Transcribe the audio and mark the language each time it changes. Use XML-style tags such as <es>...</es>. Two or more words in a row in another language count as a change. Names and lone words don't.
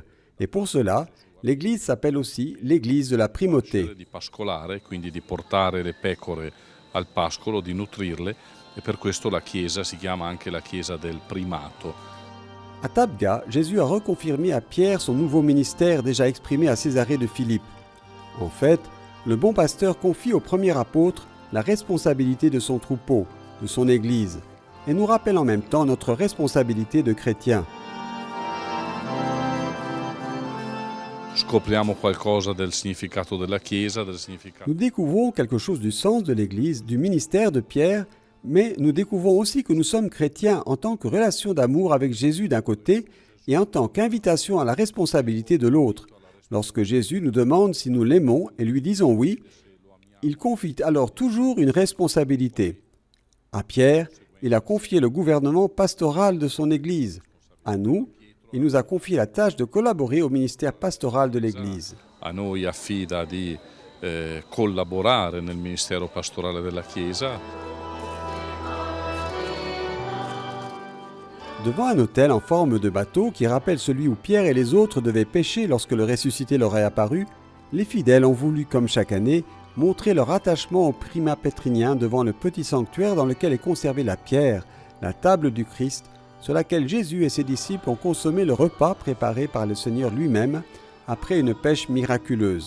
<fr>Et pour cela, l'Église s'appelle aussi l'Église de la primauté.</fr> <it>Di pascolare, quindi di portare le pecore al pascolo, di nutrirle, e per questo la Chiesa si chiama anche la Chiesa del primato.</it> <fr>À Tabga, Jésus a reconfirmé à Pierre son nouveau ministère déjà exprimé à Césarée de Philippe. En fait, le bon pasteur confie au premier apôtre la responsabilité de son troupeau, de son Église, et nous rappelle en même temps notre responsabilité de chrétiens.</fr> <it>Scopriamo qualcosa del significato della Chiesa, del significato.</it> <fr>Nous découvrons quelque chose du sens de l'Église, du ministère de Pierre, mais nous découvrons aussi que nous sommes chrétiens en tant que relation d'amour avec Jésus d'un côté et en tant qu'invitation à la responsabilité de l'autre. Lorsque Jésus nous demande si nous l'aimons et lui disons oui, il confie alors toujours une responsabilité. À Pierre, il a confié le gouvernement pastoral de son Église. À nous, il nous a confié la tâche de collaborer au ministère pastoral de l'Église.</fr> <it>A noi affida di collaborare nel ministero pastorale della Chiesa.</it> <fr>Devant un autel en forme de bateau qui rappelle celui où Pierre et les autres devaient pêcher lorsque le ressuscité leur est apparu, les fidèles ont voulu, comme chaque année, montrer leur attachement au primat pétrinien devant le petit sanctuaire dans lequel est conservée la pierre, la table du Christ, sur laquelle Jésus et ses disciples ont consommé le repas préparé par le Seigneur lui-même après une pêche miraculeuse.</fr>